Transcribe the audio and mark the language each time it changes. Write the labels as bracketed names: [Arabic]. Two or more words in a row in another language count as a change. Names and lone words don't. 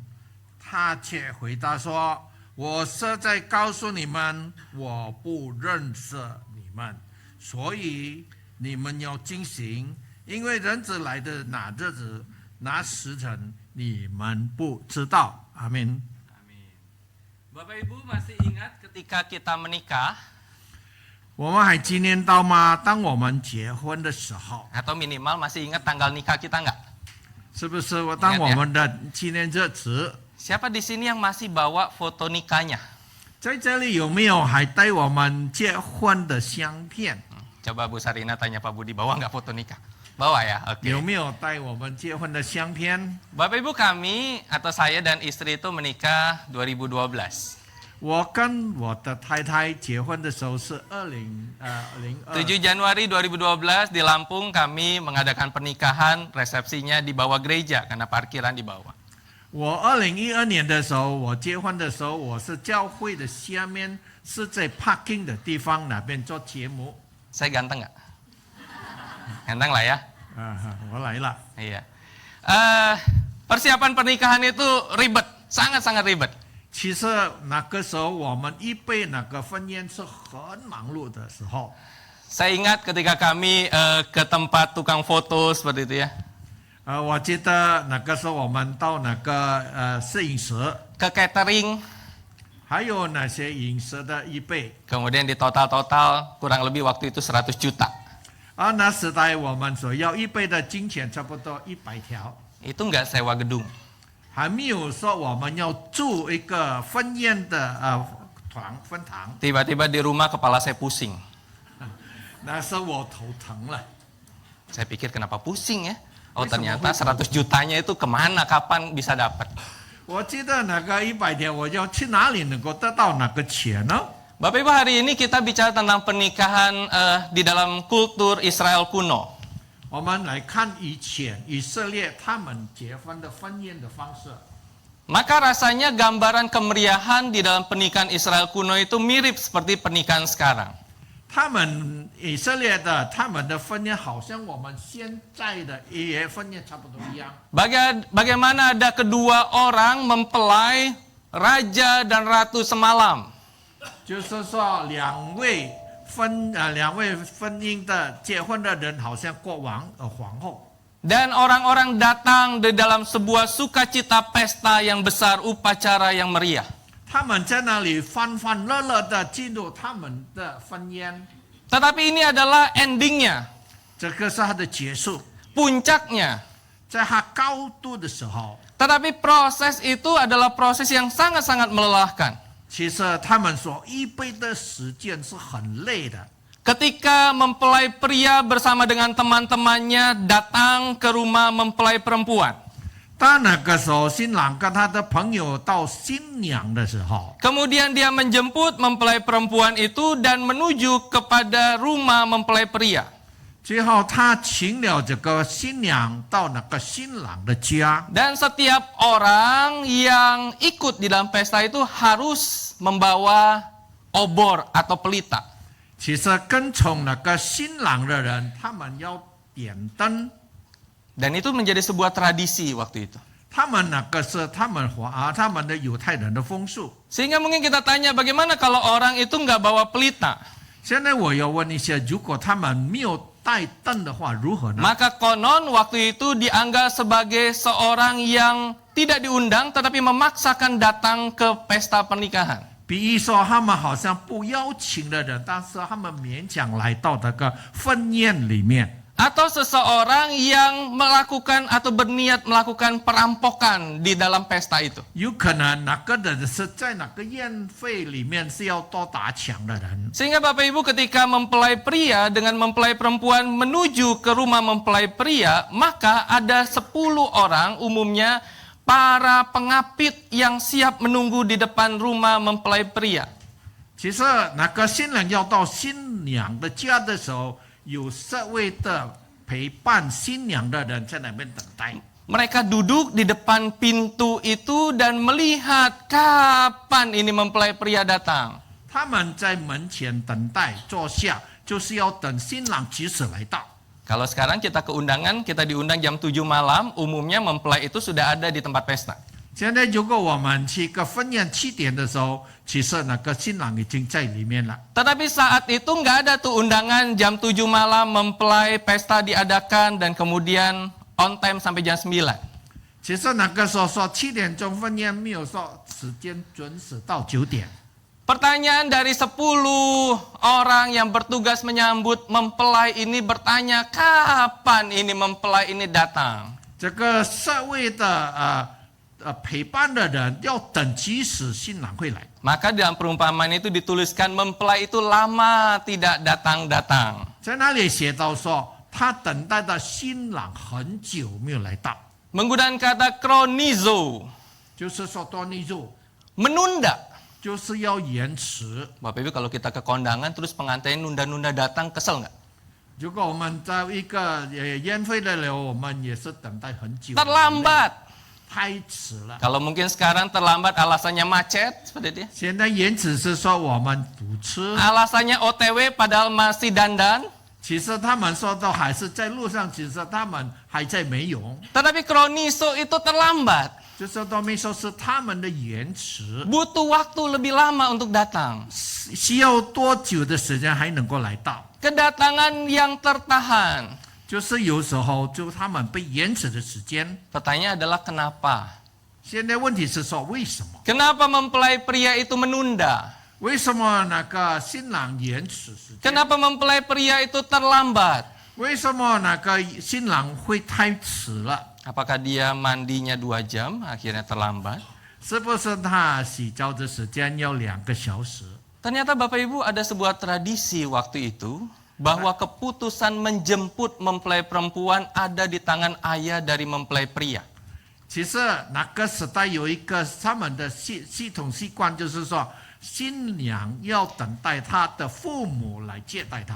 [Chinese] 他却回答说：“我实在告诉你们，我不认识你们，所以你们要警醒，因为人子来的那日子、那时辰，你们不知道。” 阿门。 [Indonesian] Amin. Bapak Ibu masih ingat ketika kita menikah [Chinese] 我们还纪念到吗？当我们结婚的时候， [Indonesian] atau minimal masih ingat tanggal nikah kita nggak? [Chinese] 是不是当我们的纪念日子？ [Indonesian] Siapa di sini yang masih bawa foto nikahnya? [Chinese] 在这里有没有还带我们结婚的相片？ [Indonesian] Coba Bu Sarina tanya Pak Budi, bawa nggak foto nikah? Bawa ya, oke. [Chinese] 有没有带我们结婚的相片？ [Indonesian] Bapak Ibu kami atau saya dan istri itu menikah 2012. [Chinese] 我跟我的太太结婚的时候是2002。 [Indonesian] 7 Januari 2012 di Lampung kami mengadakan pernikahan, resepsinya di bawah gereja karena parkiran di bawah. [Chinese] 我2012年的时候，我结婚的时候，我是教会的下面是在 parking 的地方那边做节目。 [Indonesian] Saya ganteng nggak? Ganteng lah ya. [Chinese] 我来了。 [Indonesian] Iya. Persiapan pernikahan itu ribet, sangat-sangat ribet. [Chinese] 其实那个时候我们预备那个婚宴是很忙碌的时候。 [Indonesian] Saya ingat ketika kami ke tempat tukang foto seperti itu ya. [Chinese] 我记得那个时候我们到那个摄影师， [Indonesian] Ke catering, [Chinese] 还有那些饮食的预备。 [Indonesian] kemudian di total kurang lebih waktu itu 100 juta. [Chinese] 而那时代我们所要预备的金钱差不多100条， [Indonesian] Itu nggak sewa gedung. [Chinese] 还没有说我们要住一个婚宴的分堂。 [Indonesian] Tiba-tiba di rumah kepala saya pusing. [Chinese] 那时候我头疼了， [Indonesian] Saya pikir kenapa pusing ya? Oh ternyata 100 jutanya itu kemana, kapan bisa dapat? [Chinese] 我记得那个100条，我要去哪里能够得到那个钱呢？ [Indonesian] Bapak Ibu, hari ini kita bicara tentang pernikahan di dalam kultur Israel kuno. [Chinese] 我们来看以前以色列他们结婚的婚宴的方式。 [Indonesian] Maka rasanya gambaran kemeriahan di dalam pernikahan Israel kuno itu mirip seperti pernikahan sekarang. [Chinese] 他们以色列的他们的婚宴好像我们现在的也婚宴差不多一样。 [Indonesian] Bagaimana ada kedua orang mempelai raja dan ratu semalam. [Chinese] 就是说两位婚姻的结婚的人好像国王皇后。 [Indonesian] Dan orang-orang datang di dalam sebuah sukacita pesta yang besar, upacara yang meriah. [Chinese] 他们在那里欢欢乐乐的进入他们的婚宴， [Indonesian] Tetapi ini adalah endingnya, [Chinese] 这个是他的结束。 [Indonesian] puncaknya. [Chinese] 在他高度的时候， [Indonesian] Tetapi proses itu adalah proses yang sangat-sangat melelahkan. [Chinese] 其实他们所预备的时间是很累的。 [Indonesian] Ketika mempelai pria bersama dengan teman-temannya datang ke rumah mempelai perempuan. [Chinese] 当那个时候，新郎跟他的朋友到新娘的时候， [Indonesian] Kemudian dia menjemput mempelai perempuan itu dan menuju kepada rumah mempelai pria. [Chinese] 最后他请了这个新娘到那个新郎的家。 [Indonesian] Dan setiap orang yang ikut di dalam pesta itu harus membawa obor atau pelita. [Chinese] 其实跟从那个新郎的人，他们要点灯。 [Indonesian] Dan itu menjadi sebuah tradisi waktu itu. [Chinese] 他们那个是他们的犹太人的风俗。 [Indonesian] Sehingga mungkin kita tanya bagaimana kalau orang itu nggak bawa pelita? [Chinese] 现在我要问一下，如果他们没有带灯的话，如何呢？ [Indonesian] Maka konon waktu itu dianggap sebagai seorang yang tidak diundang tetapi memaksakan datang ke pesta pernikahan. [Chinese] 比如说，他们好像不邀请的人，但是他们勉强来到那个婚宴里面。 [Indonesian] Atau seseorang yang melakukan atau berniat melakukan perampokan di dalam pesta itu. [Chinese] 有可能那个人是在那个宴会里面是要多打抢的人。 [Indonesian] Sehingga Bapak Ibu ketika mempelai pria dengan mempelai perempuan menuju ke rumah mempelai pria, maka ada 10 orang umumnya para pengapit yang siap menunggu di depan rumah mempelai pria. [Chinese] 其实那个新人要到新娘的家的时候，有10位的陪伴新娘的人在那边等待。 [Indonesian] Mereka duduk di depan pintu itu dan melihat kapan ini mempelai pria datang. [Chinese] 他们在门前等待坐下，就是要等新郎及时来到。 [Indonesian] Kalau sekarang kita ke undangan, kita diundang jam 7 malam, umumnya mempelai itu sudah ada di tempat pesta. [Chinese] 现在如果我们去个婚宴7点的时候，其实那个新郎已经在里面了。 [Indonesian] Tetapi saat itu nggak ada tuh undangan jam 7 malam, mempelai pesta diadakan dan kemudian [English] on time [Indonesian] sampai jam 9. [Chinese] 其实那个时候说7点钟婚宴，没有说时间准时到9点。 [Indonesian] Pertanyaan dari 10 orang yang bertugas menyambut mempelai ini bertanya, kapan ini mempelai ini datang? [Chinese] 这个社会的陪伴的人要等及时新郎会来。 [Indonesian] Maka dalam perumpamaan itu dituliskan mempelai itu lama tidak datang-datang. [Chinese] 在那里写到说，他等待的新郎很久没有来到， [Indonesian] Menggunakan kata kronizo, [Chinese] 就是说多尼入， [Indonesian] menunda. [Chinese] 就是要延迟。 [Indonesian] Bapak Ibu kalau kita ke kondangan terus pengantin nunda-nunda datang, kesel nggak? [Chinese] 如果我们在一个宴会的时候，我们也是等待很久， [Indonesian] Terlambat. [Chinese] 太迟了。 [Indonesian] Kalau mungkin sekarang terlambat alasannya macet, seperti itu ya. [Chinese] 现在延迟是说我们堵车， [Indonesian] Alasannya OTW padahal masih dandan. [Chinese] 其实他们说都还是在路上，其实他们还在美容， [Indonesian] Tetapi kroniso itu terlambat. [Chinese] 就是都没说是他们的延迟， [Indonesian] Butuh waktu lebih lama untuk datang. [Chinese] 需要多久的时间还能够来到？ [Indonesian] Kedatangan yang tertahan. [Chinese] 就是有时候就他们被延迟的时间。 [Indonesian] Pertanyaan adalah kenapa? [Chinese] 现在问题是说为什么？ [Indonesian] Kenapa mempelai pria itu menunda? [Chinese] 为什么那个新郎延迟时间？ [Indonesian] Kenapa mempelai pria itu terlambat? [Chinese] 为什么那个新郎会太迟了？ [Indonesian] Apakah dia mandinya 2 jam, akhirnya terlambat? [Chinese] 是不是他洗澡的时间要2个小时？ [Indonesian] Ternyata Bapak Ibu ada sebuah tradisi waktu itu, bahwa keputusan menjemput mempelai perempuan ada di tangan ayah dari mempelai pria. [Chinese] 其实那个时代有一个他们的系统习惯，就是说新娘要等待她的父母来接待她。